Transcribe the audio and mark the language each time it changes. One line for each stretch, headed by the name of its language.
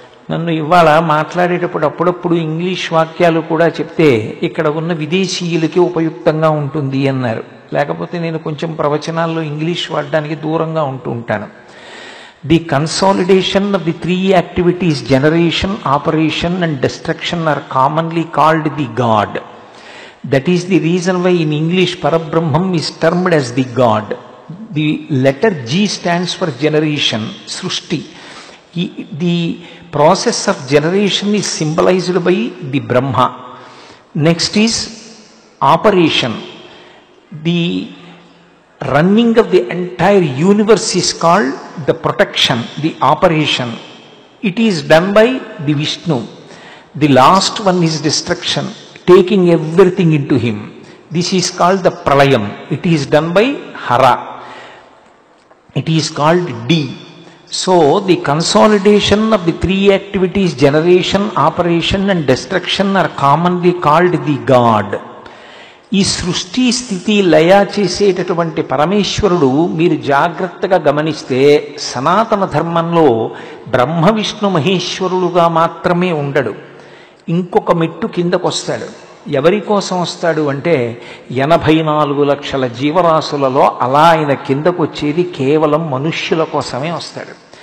Telugu: నన్ను ఇవాళ మాట్లాడేటప్పుడు అప్పుడప్పుడు ఇంగ్లీష్ వాక్యాలు కూడా చెప్తే ఇక్కడ ఉన్న విదేశీయులకి ఉపయుక్తంగా ఉంటుంది అన్నారు. లేకపోతే నేను కొంచెం ప్రవచనాల్లో ఇంగ్లీష్ వాడడానికి దూరంగా ఉంటూ ఉంటాను.
English: The consolidation of the 3 activities, generation, operation and destruction, are commonly called the God. That is the reason why in English Parabrahmam is termed as the God. The letter G stands for generation, Srushti. The process of generation is symbolized by the Brahma. Next is operation. The running of the entire universe is called the protection, the operation. It is done by the Vishnu. The last one is destruction, taking everything into him. This is called the Pralayam. It is done by Hara. It is called D. So the consolidation of the 3 activities, generation, operation and destruction, are commonly called the God.
Telugu: ఈ సృష్టి స్థితి లయ చేసేటటువంటి పరమేశ్వరుడు మీరు జాగ్రత్తగా గమనిస్తే సనాతన ధర్మంలో బ్రహ్మ విష్ణు మహేశ్వరులుగా మాత్రమే ఉండడు. ఇంకొక మెట్టు కిందకు వస్తాడు. ఎవరి కోసం వస్తాడు అంటే 84 లక్షల జీవరాశులలో అలా ఆయన కిందకు వచ్చేది కేవలం మనుష్యుల కోసమే వస్తాడు.